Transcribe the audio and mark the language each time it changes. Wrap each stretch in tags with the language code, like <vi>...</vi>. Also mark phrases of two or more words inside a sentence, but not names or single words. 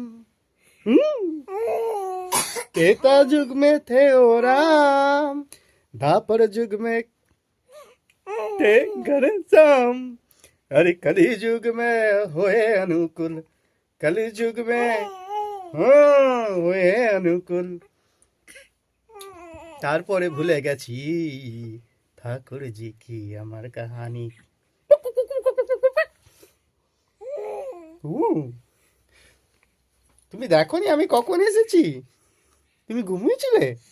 <hi>त्रेता युग में थे ओ राम द्वापर युग में थे घनश्याम अरे कली युग में हुए अनुकूल कली युग में हुए अनुकूल</hi> <bn>তারপরে ভুলে গেছি ঠাকুর জি কি আমার কাহানি তুমি দেখোনি আমি কখন এসেছি তুমি ঘুমিয়েছিলে</bn>